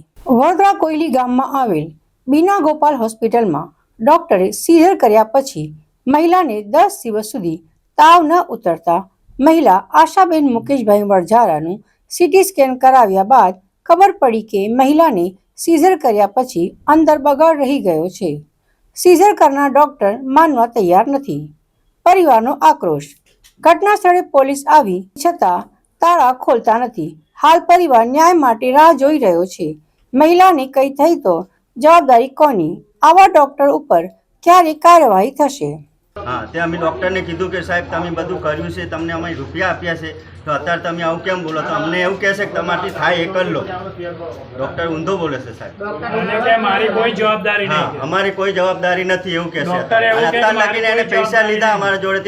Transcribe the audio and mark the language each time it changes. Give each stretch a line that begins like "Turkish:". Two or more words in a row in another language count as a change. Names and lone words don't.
Gujarati: વડોદરા કોયલી ગામમાં આવેલ બીના ગોપાલ હોસ્પિટલમાં ડોક્ટરે સીઝર કર્યા પછી મહિલાને 10 દિવસ સુધી તાવ ન ઉતરતા મહિલા આશાબેન મુકેશભાઈ વરજારાનું સીટી સ્કેન કરાવ્યા બાદ ખબર પડી કે મહિલાને સીઝર કર્યા પછી અંદર બગાડ રહી ગયો છે। સીઝર કરનાર ડોક્ટર માનવા તૈયાર નથી। પરિવારનો આક્રોશ। ઘટના સ્થળે પોલીસ આવી છતાં તાળા ખોલતા નથી। હાલ પરિવાર ન્યાય માટે રાહ જોઈ રહ્યો છે। મહિલાને કઈ થઈ તો જવાબદારી કોની? આવા ડોક્ટર ઉપર ક્યારે કાર્યવાહી થશે? હા તે અમે ડૉક્ટરને કીધું કે સાહેબ તમે બધું કર્યું છે, તમને અમે રૂપિયા આપ્યા છે, તો અત્યારે તમે આવું કેમ બોલો? તો અમને એવું કહે છે કે તમારાથી થાય એ કર લો। ડૉક્ટર ઊંધો બોલે છે સાહેબ। મારી કોઈ જવાબદારી નહીં। હા અમારી કોઈ જવાબદારી નથી એવું કહે છે। અત્યાર લગીને એને પૈસા લીધા અમારા જોડેથી।